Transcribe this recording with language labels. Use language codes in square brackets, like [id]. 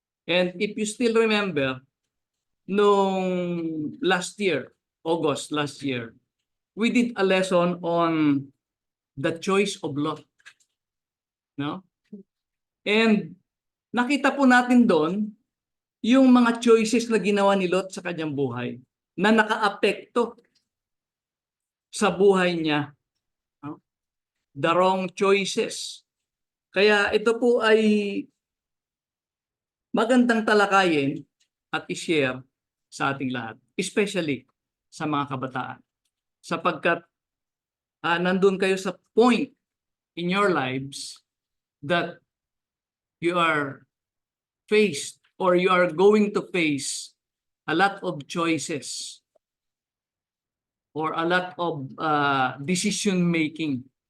[en] And if you still remember, nung last year, August last year, we did a lesson on the choice of Lot. No? [tl] And nakita po natin doon yung mga choices na ginawa ni Lot sa kanyang buhay na nakaapekto sa buhay niya. No? [en] The wrong choices. [tl] Kaya ito po ay magandang talakayin at i-share sa ating lahat, especially sa mga kabataan. Sapagkat nandun kayo sa [en] point in your lives that you are faced or you are going to face a lot of choices or a lot of decision making.